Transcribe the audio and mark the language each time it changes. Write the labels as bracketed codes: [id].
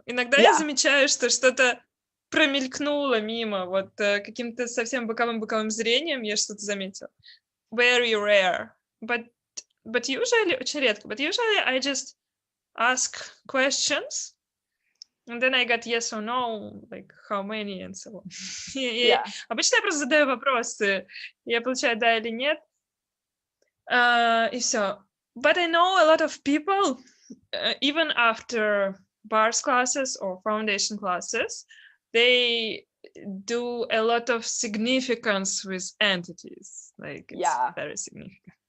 [ru] Иногда я замечаю, что что-то промелькнуло мимо, вот каким-то совсем боковым зрением я что-то заметила. [en] Very rare, but usually [ru] очень редко. [en] But usually I just ask questions, and then I get yes or no, like how many and so on. [ru] Обычно я просто задаю вопросы, я получаю да или нет. И все. [en] But I know a lot of people, even after bars classes or foundation classes, they do a lot of significance with entities. Like it's very significant.